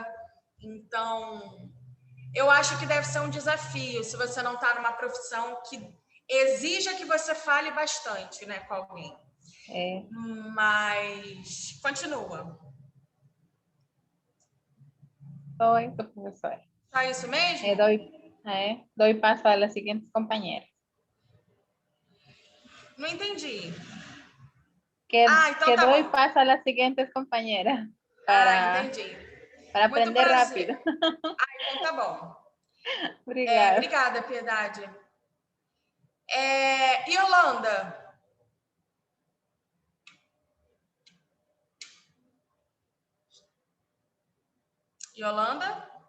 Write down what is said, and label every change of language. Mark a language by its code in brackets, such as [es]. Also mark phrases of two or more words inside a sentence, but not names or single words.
[pt] Então, eu acho que deve ser um desafio se você não está numa profissão que exija que você fale bastante, né, com alguém. Mas continua. Oi, professora. Só isso mesmo? [es] Doy paso a las siguientes compañeras. [pt] Não entendi. Então tá [es] doy paso a las siguientes compañeras. [pt] Entendi. Para aprender rápido. Então tá bom. Obrigada. Obrigada, Piedade. Yolanda. Yolanda?